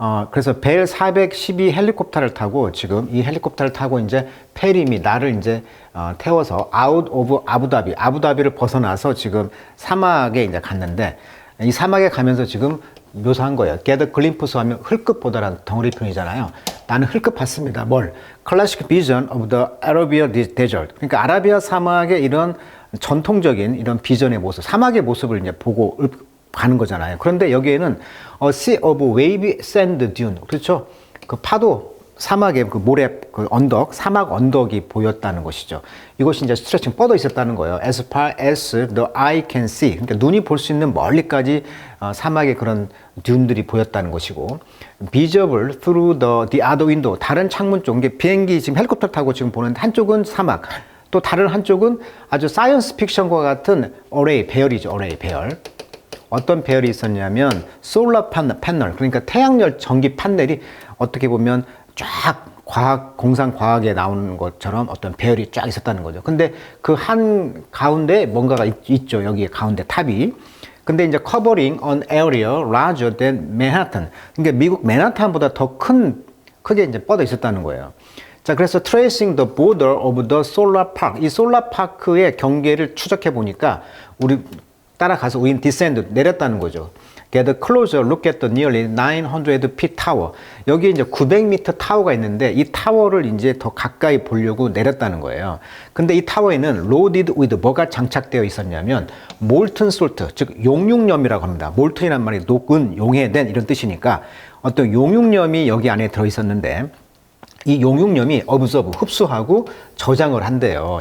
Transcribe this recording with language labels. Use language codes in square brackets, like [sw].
[ko] 그래서 벨 412 헬리콥터를 타고 지금 이 헬리콥터를 타고 이제 페림이 나를 이제 태워서 [en] out of [ko] 아부다비를 벗어나서 지금 사막에 이제 갔는데 이 사막에 가면서 지금 묘사한 거예요. [en] get a glimpse [ko] 하면 흘끗 보다라는 덩어리 표현이잖아요. 나는 흘끗 봤습니다. 뭘? [en] classic vision of the Arabian desert. [ko] 그러니까 아라비아 사막의 이런 전통적인 이런 비전의 모습, 사막의 모습을 이제 보고 가는 거잖아요. 그런데 여기에는 [en] a sea of wavy sand dune, [ko] 그렇죠? 그 파도, 사막의 그 모래, 그 언덕, 사막 언덕이 보였다는 것이죠. 이것이 이제 스트레칭 뻗어 있었다는 거예요. [en] As far as the eye can see. [ko] 그러니까 눈이 볼 수 있는 멀리까지 사막의 그런 듄들이 보였다는 것이고, [en] visible through the other window. [ko] 다른 창문 쪽, 이게 비행기 지금 헬리콥터 타고 지금 보는데 한쪽은 사막, 또 다른 한쪽은 아주 사이언스 픽션과 같은 어레이, 배열이죠. 어레이, 배열. 어떤 배열이 있었냐면 솔라 패널, 그러니까 태양열 전기 판넬이 어떻게 보면 쫙 공상 과학에 나오는 것처럼 어떤 배열이 쫙 있었다는 거죠. 근데 그 한 가운데 뭔가가 있죠. 여기 가운데 탑이. 근데 이제 [en] covering an area larger than Manhattan. [ko] 그러니까 미국 맨하탄보다 더 크게 이제 뻗어 있었다는 거예요. 자, 그래서 [en] tracing the border of the solar park. [ko] 이 솔라 파크의 경계를 추적해 보니까 우리 따라가서 우린 descend, 내렸다는 거죠. [en] Get a closer look at the nearly 900 feet tower. [ko] 여기 이제 900m 타워가 있는데 이 타워를 이제 더 가까이 보려고 내렸다는 거예요. 근데 이 타워에는 [en] loaded with [ko] 뭐가 장착되어 있었냐면 [en] molten salt, [ko] 즉 용융염이라고 합니다. molten이란 말이 녹은, 용해된 이런 뜻이니까 어떤 용융염이 여기 안에 들어 있었는데 이 용융염이 [en] observe, [ko] 흡수하고 저장을 한대요.